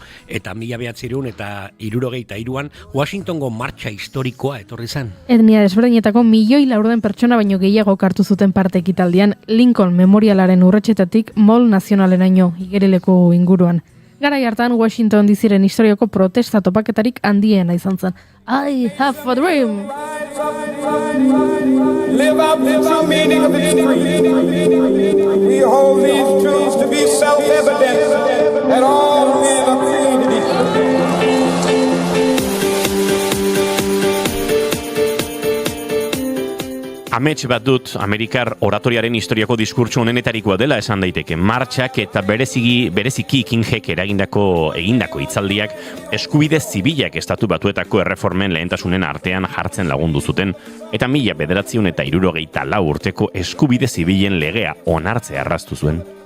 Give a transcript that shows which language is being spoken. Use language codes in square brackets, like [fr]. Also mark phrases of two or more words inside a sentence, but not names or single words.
[eu] Eta 1963an Washingtongo martxa historikoa etorri zen. Etnia desberdinetako 1.400.000 pertsona baino gehiago hartu zuten parte ekitaldian Lincoln Memorialaren urretsetatik Mall Nazionaleraino igerileko inguruan. Garai hartan Washington DCren historiako protesta topaketarik handiena izan zen. [en] I have a dream! Live out the true meaning of this creed. We hold these truths to be self-evident that all men are created equal. [eu] Amets bat dut, Amerikar oratoriaren historiako diskurtso honenetarikoa dela esan daiteke. Martxak eta bereziki Kingek egindako hitzaldiak eskubide zibilak estatu batuetako erreformen lehentasunen artean jartzen lagundu zuten, eta 1964 urteko eskubide zibilen legea onartzea erraztu zuen.